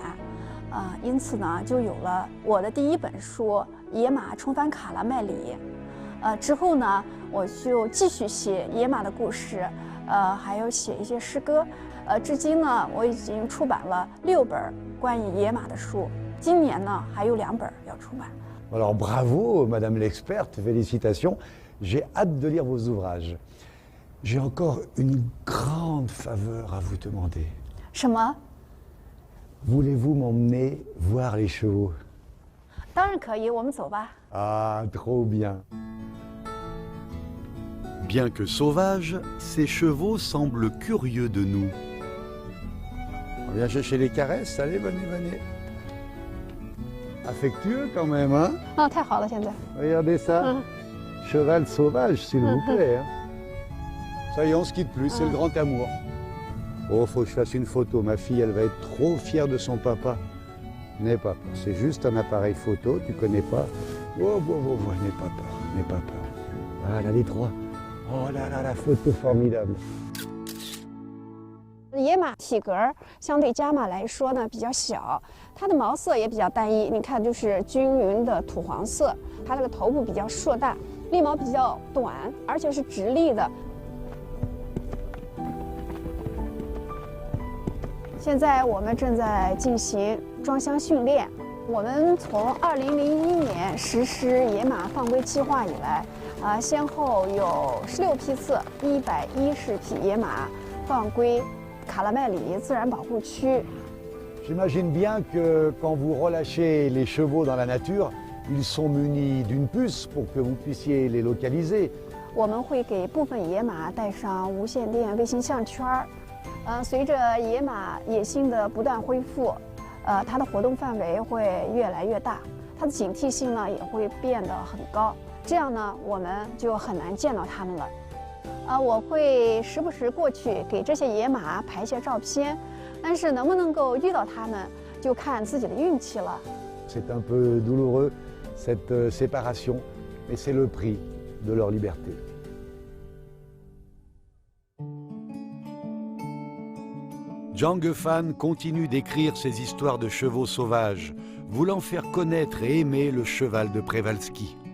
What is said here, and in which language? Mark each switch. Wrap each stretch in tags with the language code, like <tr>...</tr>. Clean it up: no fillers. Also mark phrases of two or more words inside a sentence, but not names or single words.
<zh>因此呢，就有了我的第一本书《野马重返卡拉麦里》。之后呢，我就继续写野马的故事，还有写一些诗歌。至今呢，我已经出版了6本关于野马的书。今年呢，还有2本要出版。</zh> <fr>Alors bravo, Madame l'experte, félicitations. J'ai hâte de lire vos ouvrages. J'ai encore une grande faveur à vous demander.</fr> <zh>什么？</zh> <fr>Voulez-vous m'emmener voir les chevaux?</fr> <zh>当然可以，我们走吧。</zh> <fr>Ah, trop bien. Bien que sauvages, ces chevaux semblent curieux de nous. On vient chercher les caresses, allez, venez, venez. Affectueux quand même, hein?</fr> <zh>太好了，现在。</zh> <fr>Regardez ça. Cheval sauvage, s'il vous plaît. Hein. Ça y est, on se quitte plus, c'est le grand amour. Oh, faut que je fasse une photo. Ma fille, elle va être trop fière de son papa. N'aie pas peur, c'est juste un appareil photo, tu connais pas. Oh, n'aie pas peur, n'aie pas peur. Voilà les trois. Oh là là, la photo formidable.</fr> <zh>野马体格相对家马来说呢比较小，它的毛色也比较单一，你看就是均匀的土黄色。它这个头部比较硕大，立毛比较短，而且是直立的。现在我们正在进行装箱训练。我们从2001年实施野马放归计划以来，先后有16批次110匹野马放归卡拉麦里自然保护区。</zh> <fr>J'imagine bien que quand vous relâchez les chevaux dans la nature, ils sont munis d'une puce pour que vous puissiez les localiser.</fr> <zh>我们会给部分野马带上无线电卫星项圈儿。随着野马野性的不断恢复， 它的活动范围会越来越大，它的警惕性呢也会变得很高。这样呢，我们就很难见到它们了。我会时不时过去给这些野马拍一些照片，但是能不能够遇到它们，就看自己的运气了。</zh> <fr>C'est un peu douloureux cette séparation, mais c'est le prix de leur liberté. Zhang Gefan continue d'écrire ses histoires de chevaux sauvages, voulant faire connaître et aimer le cheval de Przewalski.</fr>